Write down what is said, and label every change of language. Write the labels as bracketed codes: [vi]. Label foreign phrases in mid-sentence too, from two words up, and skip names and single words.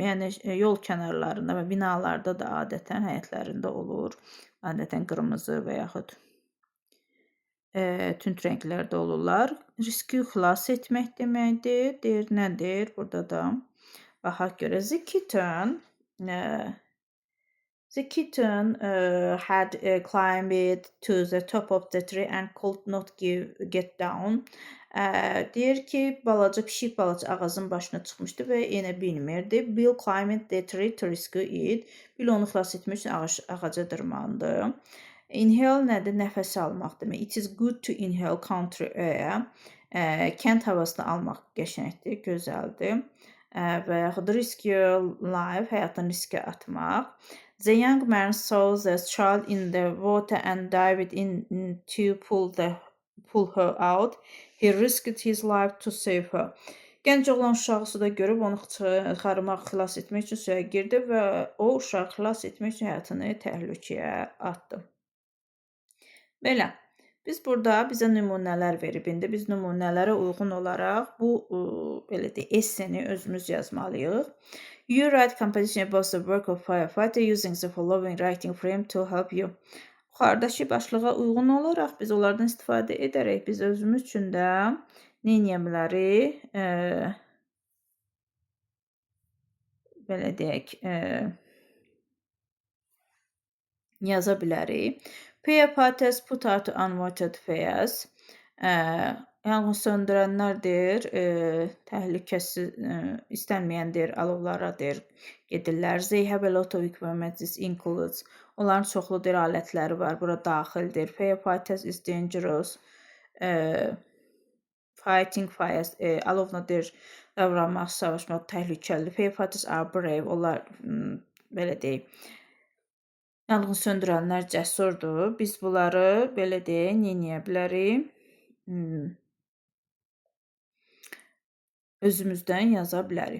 [az] Yəni yol kənarlarında və binalarda da adətən həyətlərində olur. Adətən qırmızı və yaxud tünd rənglərdə olurlar. Riski xilas etmək deməkdir. Deyir, nədir? Burada da baxaq görə. [en] The kitten had climbed to the top of the tree and could not get down. [az] Deyir ki, pişik balaca ağacın başına çıxmışdı və yenə bilmirdi. [en] Bill climbed the tree to rescue it. [az] Bill onu xilas etmək üçün ağaca dırmandı. Inhale nədir? Nəfəs almaq demək. [en] It is good to inhale country air. [az] Kənd havasını almaq qəşəngdir, gözəldir. Və yaxud [en] risk your life, [az] həyatını riskə atmaq. [en] The young man saw the child in the water and dived in to pull her out. He risked his life to save her. [az] Gənc oğlan uşağı suda görüb onu çıxarmaq, xilas etmək üçün suya girdi və o uşağı xilas etmək üçün həyatını təhlükəyə atdı. Belə. Biz burada bizə nümunələr verib indi. Biz nümunələrə uyğun olaraq bu belə deyək, esseni özümüz yazmalıyıq. [en] You write composition about the work of firefighter using the following writing frame to help you. [az] Yuxarıdakı başlığa uyğun olaraq biz onlardan istifadə edərək biz özümüz üçün də nə edə bilərik? Belə deyək, yaza bilərik. [en] Firefighters put out unwanted fires. [az] Yanğın söndürənlərdir, təhlükəsiz, istənməyəndir, alovlaradır, gedirlər. [en] They have a lot of equipment, this includes. [az] Onların çoxludur alətləri var, bura daxildir. [en] Firefighters is dangerous. Fighting fires, [az] alovladır, davranmaq, savaşmaq təhlükəlidir. [en] Firefighters are brave, [az] onlar belə deyək. Yanğın söndürənlər cəsurdur. Biz bunları belə deyək, nə edə bilərik? Özümüzdən yaza bilərik.